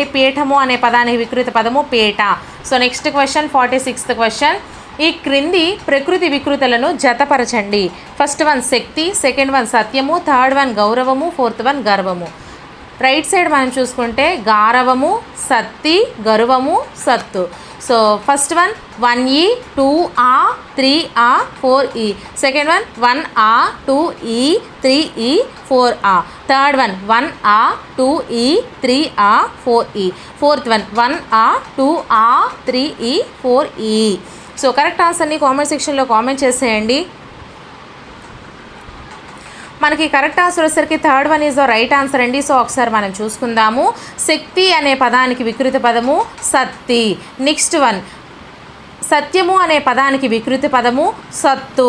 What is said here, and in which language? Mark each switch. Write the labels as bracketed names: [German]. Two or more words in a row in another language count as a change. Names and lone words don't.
[Telugu] పీఠము అనే పదానికి వికృతి పదము పీట. [English] so next question 46th question. [Telugu] ఈ క్రింది ప్రకృతి వికృతులను జతపరచండి. [English] first one శక్తి, second one సత్యము, third one గౌరవము, fourth one గర్వము. right side [Telugu] మనం చూసుకుంటే గారవము, సత్తి, గర్వము, సత్తు. [English] so first one 1E, 2A, 3A, 4E. second one 1A, 2E, 3E, 4A. third one 1A, 2E, 3A, 4E. fourth one 1A, 2A, 3E, 4E. so correct answerని comment sectionలో comment [Telugu] చేసేయండి. మనకి [English] correct answer [Telugu] వచ్చేసరికి [English] third one is the right answer [Telugu] అండి. సో ఒకసారి మనం చూసుకుందాము. శక్తి అనే పదానికి వికృతి పదము సత్తి. [English] next one [Telugu] సత్యము అనే పదానికి వికృతి పదము సత్తు.